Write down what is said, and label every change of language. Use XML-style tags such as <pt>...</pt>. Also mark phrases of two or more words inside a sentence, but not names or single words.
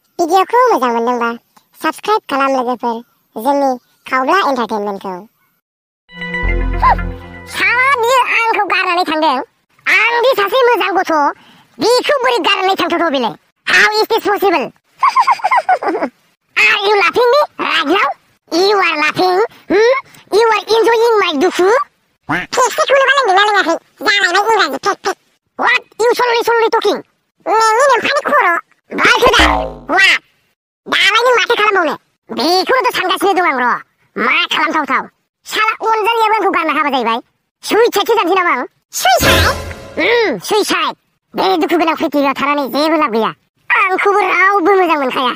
<brx>भिडिअखौ मोजां मोनदोंबा साबस्क्राइब खालाम लोगोफोर जोंनि खावब्ला एन्टारटेनमेन्टखौ। साला बियो आंखौ गारनानै थांदों। आंदि सासे मोजां गथ' बिखौ बोरै गारनानै थांथाव बेलाय?</brx> <en>How is this possible? Are you laughing me right now? You are laughing? You are enjoying my dufu?</en> <brx>Plastikखौनो बानायदोंना लोङाखै? जालायबाय इंराजि पेक।</brx> <en>What you slowly talking?</en> <brx>नोंनि नोमफानि खर' बायखोदा वा दालाय नों माथो खालामबावनो? बेखौनोथ' सानगासिनो दं आं र'। मा खालामथावथाव? साला अनजालियाबो आंखौ गारना हाबा जाहैबाय। सुइसाइडसो जानोसै नामा आं? सुइसाइड? सुइसाइड। बे दुखु गोनां पृथिबियाव थानानै जेबो लाब गैया। आंखौबो रावबो मोजां मोनखाया।</brx>